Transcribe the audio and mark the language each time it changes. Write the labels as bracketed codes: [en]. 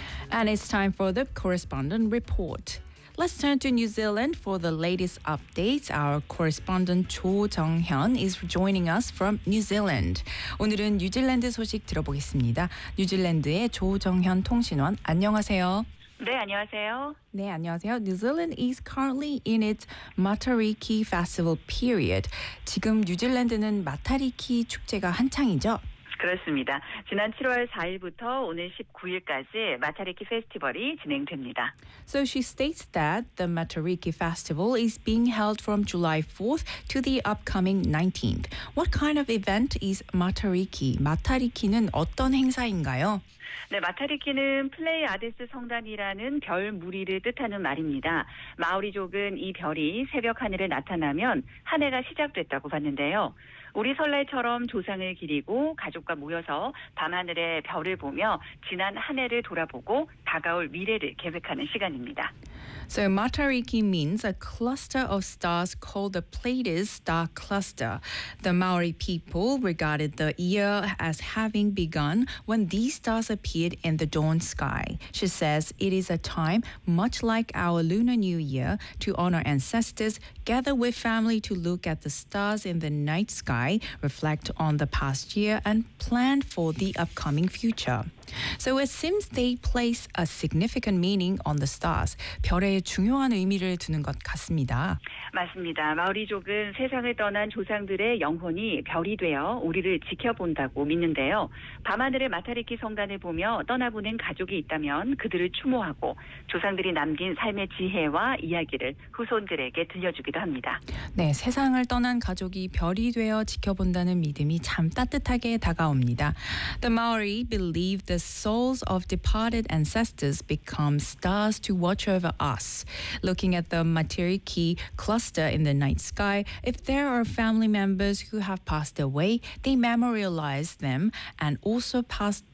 [en] And it's time for the correspondent report. Let's turn to New Zealand for the latest updates. Our correspondent Cho Jung-hyun is joining us from New Zealand. [ko] 오늘은 뉴질랜드 소식 들어보겠습니다. 뉴질랜드의 조 정현 통신원, 안녕하세요. 네, 안녕하세요. 네, 안녕하세요. [en] New Zealand is currently in its Matariki Festival period. [ko] 지금 뉴질랜드는 마타리키 축제가 한창이죠? 그렇습니다. 지난 7월 4일부터 오늘 19일까지 마타리키 페스티벌이 진행됩니다. [en] So she states that the Matariki Festival is being held from July 4th to the upcoming 19th. What kind of event is Matariki? [ko] 마타리키는 어떤 행사인가요? 네, 마타리키는 플레이아데스 성단이라는 별 무리를 뜻하는 말입니다. 마오리족은 이 별이 새벽 하늘에 나타나면 한 해가 시작됐다고 봤는데요. 우리 설날처럼 조상을 기리고 가족과 모여서 밤하늘의 별을 보며 지난 한 해를 돌아보고 다가올 미래를 계획하는 시간입니다. [en] So Matariki means a cluster of stars called the Pleiades star cluster. The Maori people regarded the year as having begun when these stars appeared in the dawn sky. She says it is a time, much like our Lunar New Year, to honor ancestors, gather with family to look at the stars in the night sky, reflect on the past year and plan for the upcoming future. So it seems they place a significant meaning on the stars. [ko] 별에 중요한 의미를 두는 것 같습니다. 맞습니다. 마오리족은 세상을 떠난 조상들의 영혼이 별이 되어 우리를 지켜본다고 믿는데요. 밤하늘의 마타리키 성단을 보며 떠나보낸 가족이 있다면 그들을 추모하고 조상들이 남긴 삶의 지혜와 이야기를 후손들에게 들려주기도 합니다. 네, 세상을 떠난 가족이 별이 되어 지켜본다는 믿음이 참 따뜻하게 다가옵니다. [en] The Maori believe the souls of departed ancestors become stars to watch over us. Looking at the Matariki cluster in the night sky, if there are family members who have passed away, they memorialize them and also pass